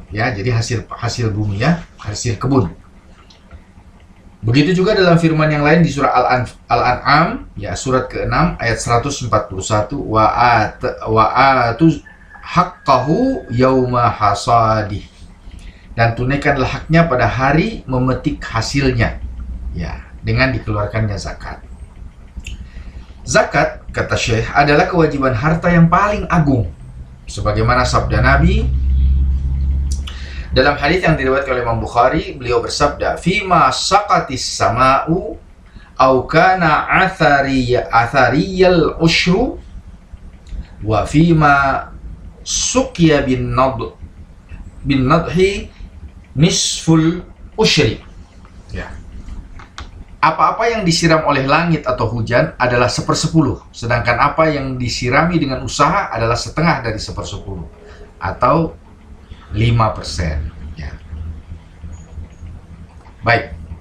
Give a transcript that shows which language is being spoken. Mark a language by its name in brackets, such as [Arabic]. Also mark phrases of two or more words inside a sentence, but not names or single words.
[Indonesian] Ya, jadi hasil bumi, ya, hasil kebun. Begitu juga dalam firman yang lain di surah Al-An'am, ya, surat ke-6 ayat 141, [Arabic] وآتوا حقه يوم حصاده, [Indonesian] dan tunaikanlah haknya pada hari memetik hasilnya, ya, dengan dikeluarkannya zakat. Zakat, kata Syekh, adalah kewajiban harta yang paling agung, sebagaimana sabda Nabi dalam hadis yang diriwayatkan oleh Imam Bukhari. Beliau bersabda, [Arabic] "فيما سقت السماء أو كان عثريا العشر وفيما سقي بالنضح نصف العشر." [Indonesian] Ya. Apa-apa yang disiram oleh langit atau hujan adalah 1/10, sedangkan apa yang disirami dengan usaha adalah setengah dari 1/10 atau 5%. Ya. Baik.